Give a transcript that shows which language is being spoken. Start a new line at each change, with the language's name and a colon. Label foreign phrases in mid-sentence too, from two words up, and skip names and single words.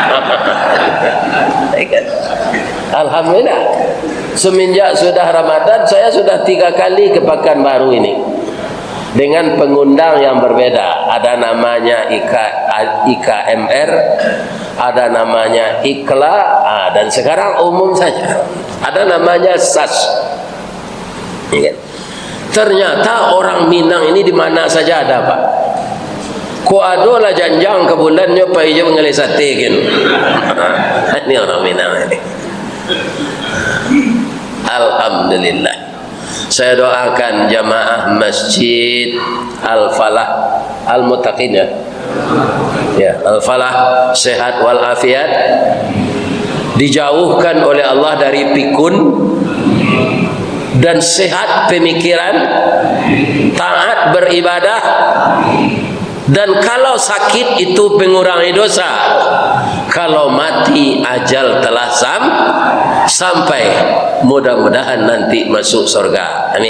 Indonesian: Alhamdulillah, semenjak sudah Ramadan saya sudah 3 kali ke Pekanbaru ini dengan pengundang yang berbeda. Ada namanya IKMR, ada namanya IKLA, dan sekarang umum saja ada namanya SAS. Ternyata orang Minang ini di mana saja ada, Pak.
Minangkabau: Ko ado lah janjang ke bulannya Pak Ijo mengalih sate kan.
Indonesian: Ini orang Minang ini. Alhamdulillah. Saya doakan jamaah Masjid Al-Falah Al-Muttaqin ya, Al-Falah sehat walafiat, dijauhkan oleh Allah dari pikun, dan sehat pemikiran, taat beribadah, dan kalau sakit itu mengurangi dosa, kalau mati ajal telah sampai, mudah-mudahan nanti masuk surga, amin.